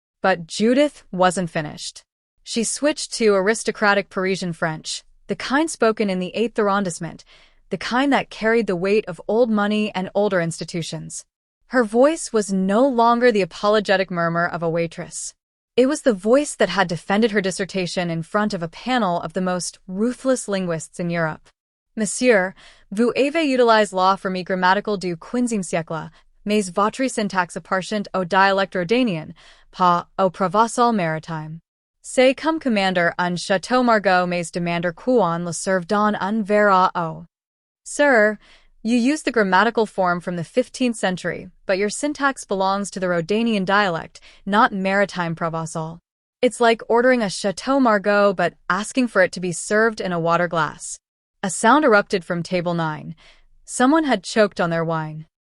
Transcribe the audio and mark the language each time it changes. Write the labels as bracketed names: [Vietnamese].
[English] But Judith wasn't finished. She switched to aristocratic Parisian French, the kind spoken in the 8th arrondissement, the kind that carried the weight of old money and older institutions. Her voice was no longer the apologetic murmur of a waitress. It was the voice that had defended her dissertation in front of a panel of the most ruthless linguists in Europe. [French] Monsieur, vous avez utilisé la forme grammatical du 15e siècle, mais votre syntaxe appartient au dialecte Rhodanien, pas au Provençal maritime. C'est comme commander un Chateau Margaux mais demander qu'on le serve dans un verre à eau. [English] Sir, you use the grammatical form from the 15th century, but your syntax belongs to the Rhodanian dialect, not maritime Provençal. It's like ordering a Chateau Margaux but asking for it to be served in a water glass. A sound erupted from table 9. Someone had choked on their wine.